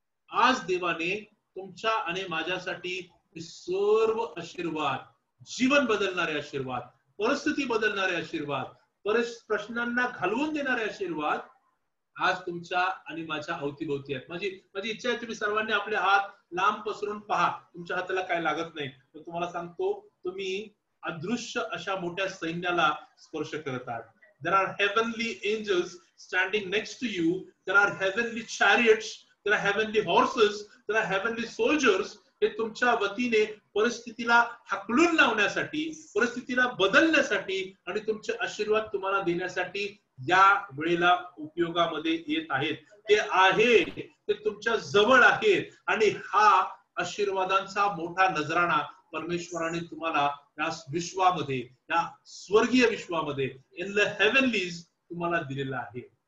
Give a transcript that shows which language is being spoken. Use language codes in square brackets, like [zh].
[mr] आज देवाने तुमच्या आणि माझ्यासाठी सर्व आशीर्वाद, जीवन बदलणारे आशीर्वाद, परिस्थिती बदलणारे आशीर्वाद, प्रश्नांना घालवून देणारे आशीर्वाद आज तुमच्या आणि माझ्या अवतीभोवती आहेत. माझी इच्छा आहे तुम्ही सर्वांनी आपले हात लांब पसरून पहा. तुमच्या हाताला काय लागत नाही, पण तुम्हाला सांगतो तुम्ही अदृश्य अशा मोठ्या सैन्याला स्पर्श करत आहात. [en] There are heavenly angels standing next to you. There are heavenly chariots. There are heavenly horses. There are heavenly soldiers. [mr] हे तुमच्या वतीने परिस्थितीला हाकलून लावण्यासाठी, परिस्थितीला बदलण्यासाठी आणि तुमचे आशीर्वाद तुम्हाला देण्यासाठी या वेळेला उपयोगामध्ये येत आहेत. ते आहे, ते तुमच्या जवळ आहेत आणि हा आशीर्वादांचा मोठा नजराणा परमेश्वराने तुम्हाला या विश्वामध्ये, या स्वर्गीय विश्वामध्ये, [en] in the heavenlies [mr] तुम्हाला दिलेला आहे.